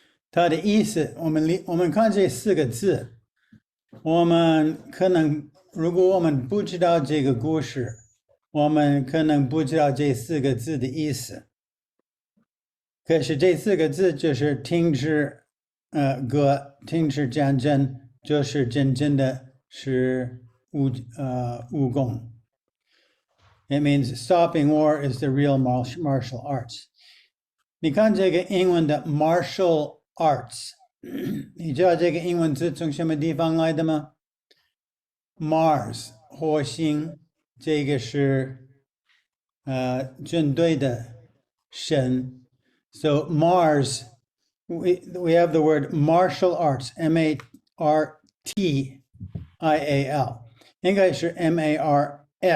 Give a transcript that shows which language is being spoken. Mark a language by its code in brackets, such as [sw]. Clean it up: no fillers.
[zh] 它的意思，我们看这4个字，我们可能如果我们不知道这个故事，我们可能不知道这4个字的意思。可是这4个字就是停止停止战争，就是真正的是武功。 [en] It means stopping war is the real martial arts. [zh] 你看这个英文的 martial arts， 你知道这个英文字从什么地方来的吗？ Mars 火星，这个是军队的神。 [en] So Mars, we have the word martial arts, M-A-R-T-I-A-L. [zh] 应该是 M-A-R-S-I-A-L.